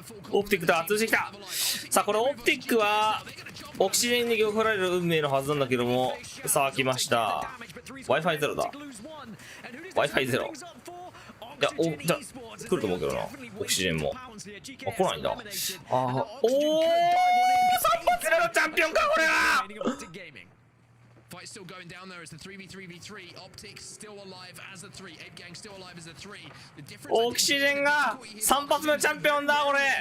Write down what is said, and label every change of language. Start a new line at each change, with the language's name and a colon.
Japanese: オプティックだ。通じてきた。さあ、これオプティックはオキシジェンに振られる運命のはずなんだけども、さあ来ました。 Wi-Fi ゼロだ。Wi-Fi ゼロ。いや、じゃあ来ると思うけどな。オキシジェンも。あ、来ないんだ。ああ、おお、3発目のチャンピオンか、これは。
English: Fight still going down there as the 3v3v3. Optics still alive as the 3. Ape Gang still alive as the 3. The difference.
Japanese: オキシジェンが3発目のチャンピオンだ、これ。